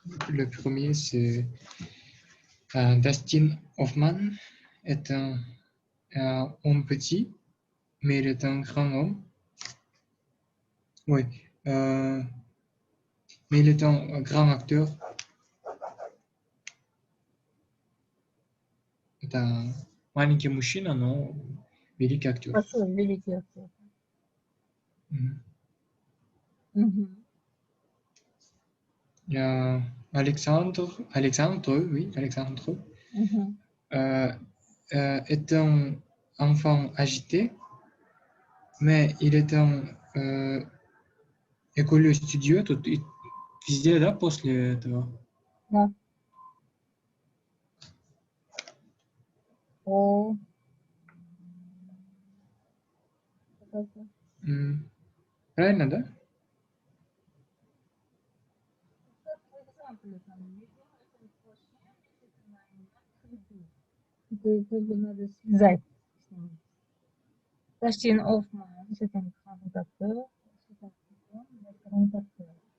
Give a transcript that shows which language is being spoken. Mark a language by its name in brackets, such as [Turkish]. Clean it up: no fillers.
[French] Le premier, c'est Dustin Hoffman est un homme petit, mais il est un grand homme. Oui, mais il est un grand acteur. [Russian] Это маленький мужчина, но великий актер. Хорошо, великий актер. Мгм. Мгм. [French] Il y a Alexandre, oui, Alexandre, Мгм. euh, est un enfant agité, mais il est un écolier studieux. [Russian] Тут везде, да, после этого? Да. О. Это- Правильно, да? Экземплы там видно, это сплошное, это на виду. Это как бы надо связать с ним. [French] Дастин Hoffman, c'est un grand acteur, c'est un grand acteur.